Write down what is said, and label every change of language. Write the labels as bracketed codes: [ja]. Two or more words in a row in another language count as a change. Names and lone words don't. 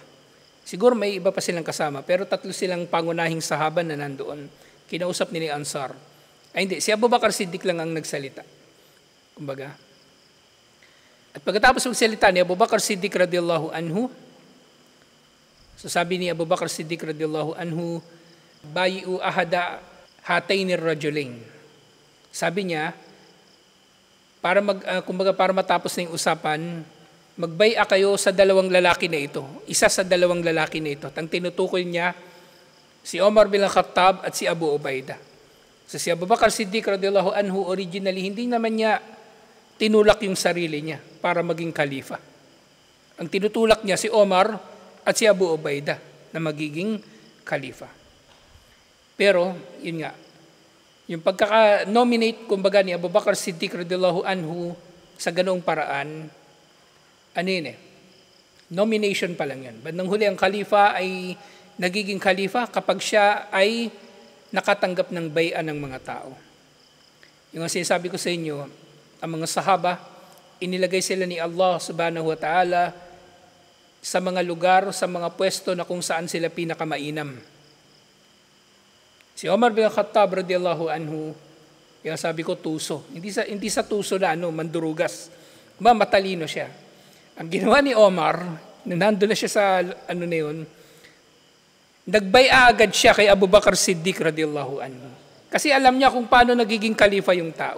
[tl] Siguro may iba pa silang kasama, pero tatlo silang pangunahing sahaba na nandoon. Kinausap ni Ansar. Ay hindi, si Abu Bakr Siddiq lang ang nagsalita. Kumbaga. At pagkatapos magsalita ni Abu Bakr Siddiq [ar] رضي الله عنه, [tl] so sabi ni [ar] Abu Bakr Siddiq رضي الله عنه، بايعوا أحد هذين الرجلين. [tl] Sabi niya, para matapos na yung usapan, magbaya kayo sa dalawang lalaki na ito. Isa sa dalawang lalaki na ito. Ang tinutukoy niya, si Omar bin Khattab at si Abu Ubaidah. So si Abu Bakr Siddiq [ar] رضي الله عنه, [tl] originally, hindi naman niya tinulak yung sarili niya para maging khalifa. Ang tinutulak niya si Omar at si Abu Ubaidah na magiging khalifa. Pero, yun nga, yung pagkaka-nominate, kumbaga, ni Abu Bakr Siddiq [ar] رضي الله عنه [tl] sa ganoong paraan, ano yun eh, nomination pa lang yan. Bandang huli, ang khalifa ay nagiging khalifa kapag siya ay nakatanggap ng bay'an ng mga tao. Yung sinasabi ko sa inyo, ang mga sahaba, inilagay sila ni Allah [ar] سبحانه وتعالى [tl] sa mga lugar, sa mga pwesto na kung saan sila pinakamainam. Si Omar bin Khattab [ar] رضي الله عنه, [tl] yung sabi ko tuso. Hindi sa tuso na mandurugas. Matalino siya. Ang ginawa ni Omar, nandun na siya sa nagbaya agad siya kay Abu Bakr Siddiq [ar] رضي الله عنه. [tl] Kasi alam niya kung paano nagiging khalifa yung tao.